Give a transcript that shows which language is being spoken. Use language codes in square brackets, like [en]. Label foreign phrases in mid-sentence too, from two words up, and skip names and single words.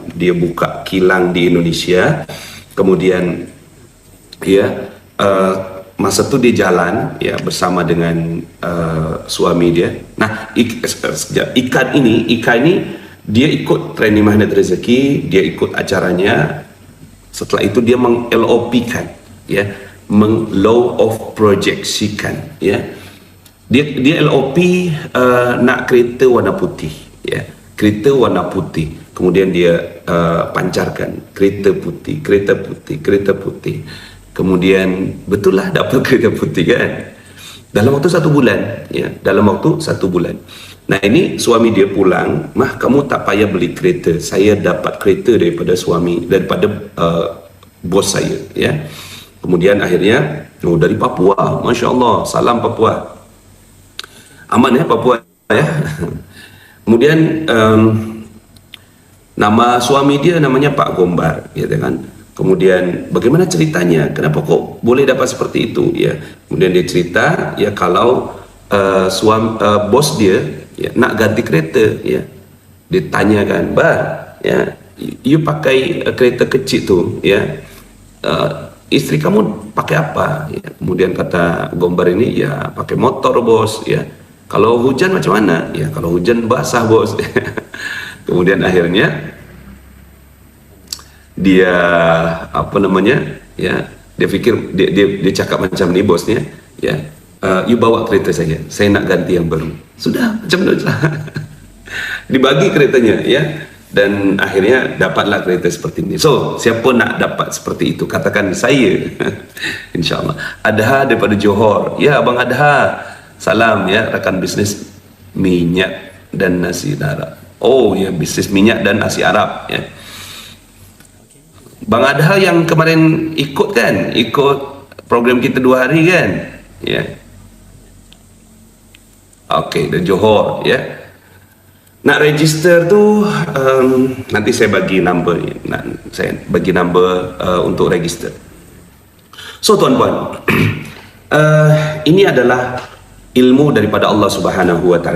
[ms] Dia buka kilang di Indonesia, kemudian ya masa tu dia jalan ya bersama dengan suami dia. Nah, Ika ini dia ikut training magnet rezeki, dia ikut acaranya. Setelah itu dia meng-LOP-kan ya, [en] meng-law of projection ya. [ms] Dia LOP nak kereta warna putih ya, kereta warna putih. Kemudian dia pancarkan kereta putih, kereta putih, kereta putih. Kemudian betul lah dapat kereta putih kan, dalam waktu 1 bulan ya, dalam waktu 1 bulan. Nah, ini suami dia pulang, "Mah, kamu tak payah beli kereta, saya dapat kereta daripada bos saya ya." Kemudian akhirnya dari Papua, [ar] ما شاء الله, [ms] salam Papua, aman ya Papua ya. Kemudian nama suami dia namanya Pak Gombar ya kan. Kemudian bagaimana ceritanya, kenapa kok boleh dapat seperti itu ya. Kemudian dia cerita ya, kalau bos dia ya nak ganti kereta ya, dia tanyakan, "Bah ya, you pakai kereta kecil tu ya, istri kamu pakai apa ya?" Kemudian kata Gombar ini, "Ya pakai motor bos ya, kalau hujan macam mana ya, kalau hujan basah bos." Kemudian akhirnya dia dia fikir, dia cakap macam ni bosnya ya, "You bawa kereta saya nak ganti yang baru." Sudah macam tu. Dibagi keretanya ya, dan akhirnya dapatlah kereta seperti ini. So, siapa nak dapat seperti itu? Katakan saya. InsyaAllah. Adha daripada Johor. Ya, Abang Adha, salam ya, rekan bisnis minyak dan nasi Arab. Oh ya, bisnis minyak dan nasi Arab ya. Bang Adha yang kemarin ikut kan, ikut program kita 2 hari kan ya. Okey, dari Johor ya. Nak register tu nanti saya bagi number, untuk register. So tuan-tuan, ini adalah ilmu daripada [ar] الله سبحانه وتعالى.